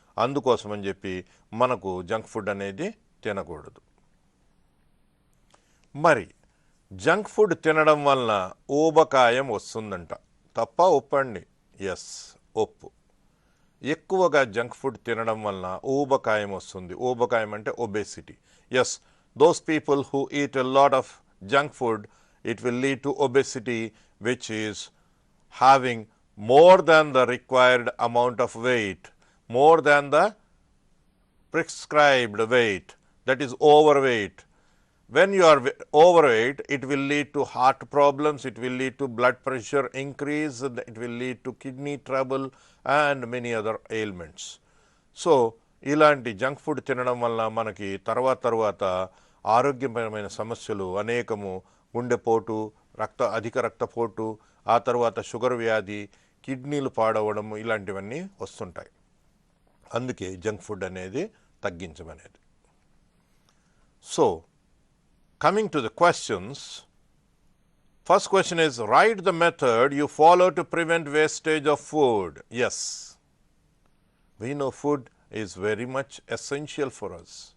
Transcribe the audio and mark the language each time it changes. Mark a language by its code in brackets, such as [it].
[te] అందుకోసమని చెప్పి మనకు జంక్ ఫుడ్ అనేది తినకూడదు. మరి జంక్ ఫుడ్ తినడం వలన ఊబకాయం వస్తుందంట. తప్ప ఒప్పండి? ఎస్, ఒప్పు. ఎక్కువగా జంక్ ఫుడ్ తినడం వలన ఊబకాయం వస్తుంది. ఊబకాయం అంటే obesity. [en] Yes, those people who eat a lot of junk food, it will lead to obesity, which is having more than the required amount of weight, more than the prescribed weight, that is overweight. When you are overweight, it will lead to heart problems, it will lead to blood pressure increase, it will lead to kidney trouble and many other ailments. [te] So ఇలాంటి junk food తినడం వల్ల మనకి తర్వాత ఆరోగ్యపరమైన సమస్యలు అనేకము, గుండెపోటు, అధిక రక్తపోటు, ఆ తర్వాత షుగర్ వ్యాధి, కిడ్నీలు పాడవడం, ఇలాంటివన్నీ వస్తుంటాయి. అందుకే జంక్ ఫుడ్ అనేది తగ్గించమనేది. [en] So coming to the questions, first question is, write the method you follow to prevent wastage of food. Yes, we know food is very much essential for us.